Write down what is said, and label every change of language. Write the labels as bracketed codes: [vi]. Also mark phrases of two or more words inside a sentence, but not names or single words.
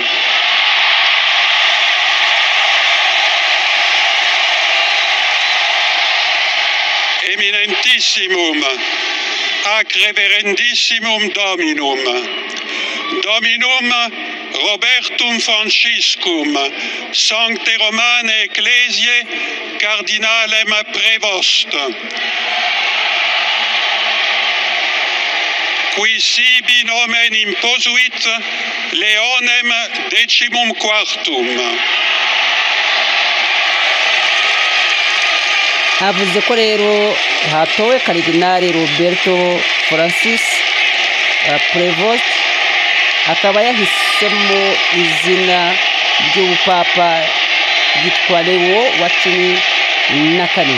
[la] Eminentissimum ac reverendissimum Dominum, Dominum Robertum Franciscum, Sancte Romane Ecclesiae Cardinalem Prevost, qui sibi nomen imposuit Leonem XIV. [rw] avuze ko rero hatowe Karidinali Roberto Francis Prevost, akaba yahisemo izina ry'ubupapa yitwa Leo wa 14.